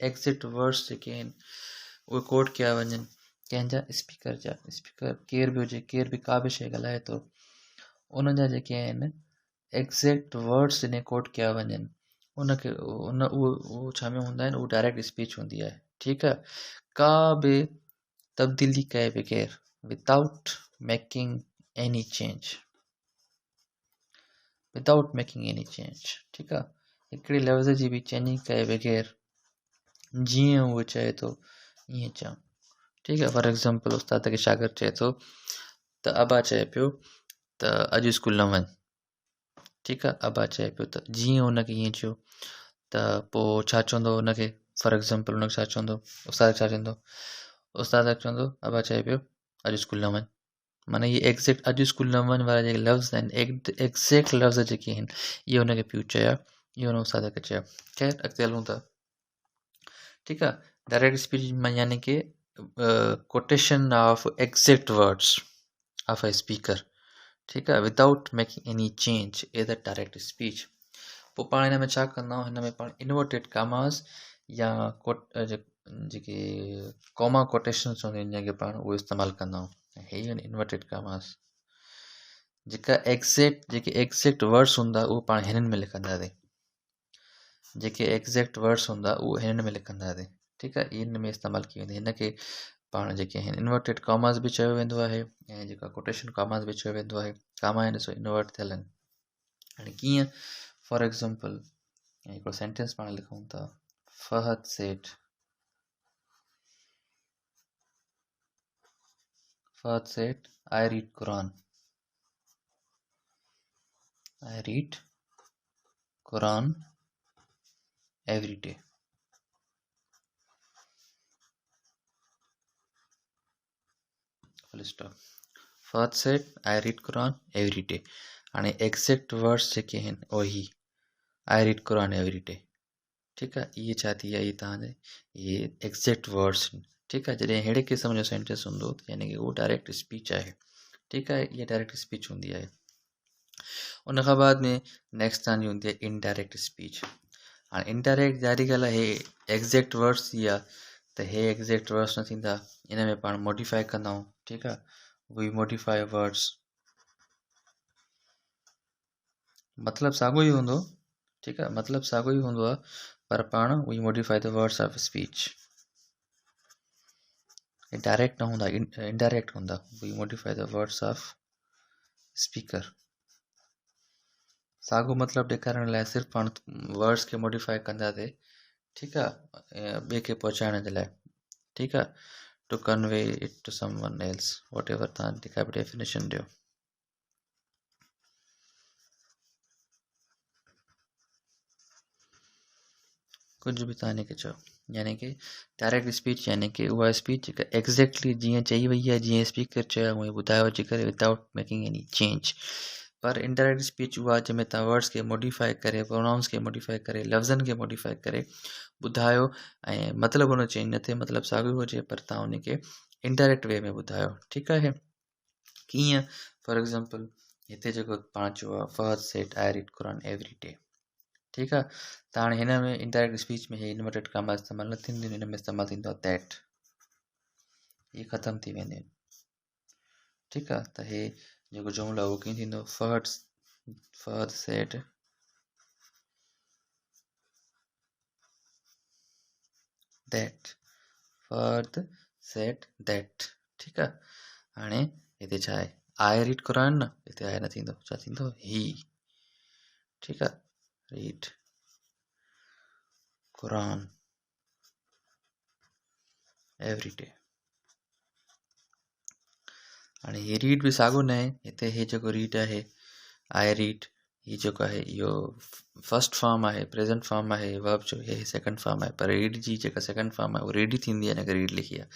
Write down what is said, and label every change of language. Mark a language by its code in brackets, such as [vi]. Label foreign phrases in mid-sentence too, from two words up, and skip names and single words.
[en] exact words [sd] जेके आहिनि उहे कोट कया वञनि कंहिंजा स्पीकर केर बि हुजे केर बि का बि शइ ॻाल्हाए थो उन जा जेके आहिनि [en] exact words [sd] जॾहिं कोट कया वञनि उनखे उहो छा में हूंदा आहिनि उहो [en] direct speech [sd] हूंदी आहे ठीकु आहे का बि तब्दीली कए बग़ैर [en] without making any change without making any change [sd] ठीकु आहे हिकिड़े लफ़्ज़ जी बि चेंजिंग कए बग़ैर जीअं उहो चए थो ईअं चऊं ठीकु आहे [en] for example [sd] उस्ताद खे शागिर्दु चए थो त अबा चए पियो त अॼु स्कूल न वञ ठीकु आहे अबा चए पियो त जीअं हुनखे ईअं चयो त पोइ छा चवंदो हुनखे [en] for example [sd] हुनखे छा चवंदो उस्ताद छा चवंदो उस्ताद चवंदो अबा चए पियो अॼु स्कूल न वञ माना इहे एक्ज़ैक्ट अॼु स्कूल न वञ वारा जेके लफ़्ज़ आहिनि एक्ज़ैक्ट लफ़्ज़ जेके आहिनि इहे हुनखे पियो चया इहो हुन उस्ताद खे चयो ख़ैर अॻिते हलूं था ठीकु आहे [en] direct speech [sd] में यानी कि [en] quotation of exact words of a speaker [sd] ठीकु आहे [en] without making any change as a direct [sd] स्पीच पोइ पाण हिन में छा कंदा आहियूं हिन में पाण [en] inverted commas [sd] या जेके कॉमा कोटेशन्स हूंदियूं आहिनि जंहिंखे पाण उहो इस्तेमालु कंदा आहियूं हे आहिनि [en] inverted commas [sd] जेके [en] exact words [sd] हूंदा उहो पाण हिननि में लिखंदासीं जेके [en] exact words [sd] हूंदा उहो हिननि में लिखंदासीं ठीकु आहे इन में इस्तेमालु कई वेंदी हिनखे पाण जेके आहिनि [en] inverted commas [sd] बि चयो वेंदो आहे ऐं जेका [en] quotation commas [sd] बि चयो वेंदो आहे कामा आहिनि ॾिसो इन्वर्ट थियल आहिनि हाणे कीअं [en] for example [sd] हिकिड़ो सेंटेंस पाण लिखूं था फहद सेठ [en] I read Quran every day full stop फहद सेठ I read Quran every day हाणे exact words [sd] जेके आहिनि ओही [en] I read Quran every day [sd] ठीकु आहे इहे छा थी आहे इहे तव्हांजे इहे [en] exact words [sd] ठीकु आहे जॾहिं अहिड़े क़िस्म जो सेंटेंस हूंदो त यानी कि उहो डायरेक्ट स्पीच आहे ठीकु आहे इहा [en] direct speech [sd] हूंदी आहे उन खां बाद में नेक्स्ट तव्हांजी हूंदी आहे [en] indirect speech [sd] हाणे इनडायरेक्ट ज़ाहिरी ॻाल्हि आहे हे [en] exact words [sd] थी आहे त हे [en] exact words [sd] न थींदा इन में पाण मॉडिफाई कंदा आहियूं ठीकु आहे [en] we modify words [sd] मतिलबु साॻियो ई हूंदो, ठीकु आहे, मतिलबु साॻियो ई हूंदो आहे, पर पाण [en] we modify the words of speech. [sd] डायरेक्ट न हूंदा, इनडायरेक्ट हूंदा, [en] We modify the words of speaker. [sd] साॻियो मतिलबु ॾेखारण लाइ सिर्फ़ु पाण वर्ड्स खे मॉडिफाई कंदासीं, ठीकु आहे, ॿिए खे पहुचाइण जे लाइ, ठीकु आहे, [en] to convey it to someone else, whatever [sd] तव्हां जेका बि डेफिनेशन ॾियो। कुझु बि तव्हां हिनखे चओ, यानी कि [en] direct speech [sd] यानी कि उहा स्पीच जेका एग्ज़ैक्टली जीअं चई वई आहे, जीअं स्पीकर चयो उहे ॿुधायो अची करे, [en] without making any change. [sd] पर [en] indirect speech [sd] उहा जंहिंमें तव्हां वर्ड्स खे मॉडिफाई करे, प्रोनाउंस खे मॉडिफाई करे, लफ़्ज़नि खे मॉडिफाई करे ॿुधायो, ऐं मतिलबु हुन चेंज न थिए, मतिलबु साॻियो हुजे, पर तव्हां हुनखे [en] indirect way [sd] में ॿुधायो, ठीकु आहे। [en] कीअं? for example [sd] हिते जेको पाण चयो आहे, [en] Fahad said I read Quran every day, [sd] ठीकु आहे, त हाणे हिन में [en] indirect speech [sd] में हे [en] inverted comma [sd] इस्तेमालु न थींदियूं, हिन में इस्तेमालु थींदो आहे दैट, इहे ख़तमु थी वेंदियूं आहिनि, ठीकु आहे। त हे जेको जुमिलो आहे उहो कीअं थींदो, [en] Fahad said that, Fahad said that, [sd] ठीकु आहे। हाणे हिते छा आहे, [en] I read Quran, [sd] न हिते आई न थींदो, छा थींदो, ही, ठीकु आहे, [en] read Quran every day. [sd] हाणे ही रीड बि साॻियो न आहे, हिते हे जेको रीड आहे, [en] I read, [sd] हीउ जेको आहे इहो [en] first form [sd] आहे, [en] present form [sd] आहे वर्ब जो, हे [en] second form [sd] आहे, पर रीड जी जेका [en] second form [sd] आहे उहा रीड ई थींदी आहे, हिन करे रीड लिखी आहे।